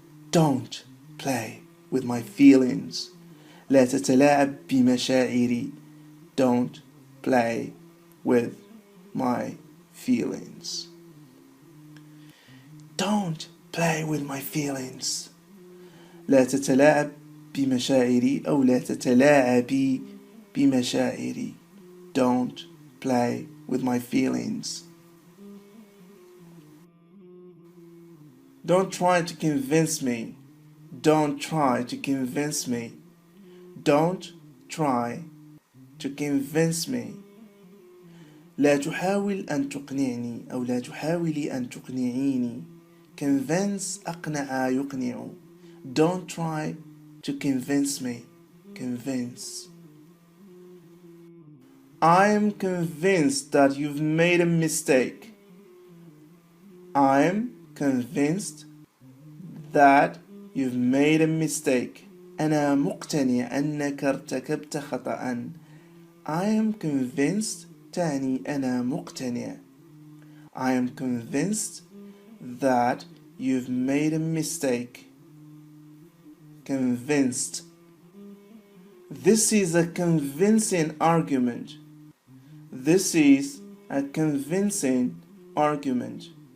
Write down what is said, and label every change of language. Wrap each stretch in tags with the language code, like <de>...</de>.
<en>Don't play with my feelings.</en> <ar>لا تتلاعب بمشاعري.</ar> <en>Don't play with my feelings. Don't play with my feelings.</en> <ar>لا تتلاعب بمشاعري أو لا تتلاعبي بمشاعري.</ar> <en>Don't play with my feelings. Don't try to convince me. Don't try to convince me. Don't try to convince me.</en> <ar>لا تحاول أن تقنعني أو لا تحاولي أن تقنعيني. Convince أقنع يقنع.</ar> <en>Don't try to convince me. Convince. I'm convinced that you've made a mistake. I'm convinced that you've made a mistake.</en> <ar>أنا مقتنع أنك ارتكبت خطأ.</ar> <en>I am convinced</en> <ar>تعني أنا مقتنع.</ar> <en>I am convinced that you've made a mistake. Convinced. This is a convincing argument. This is a convincing argument.</en>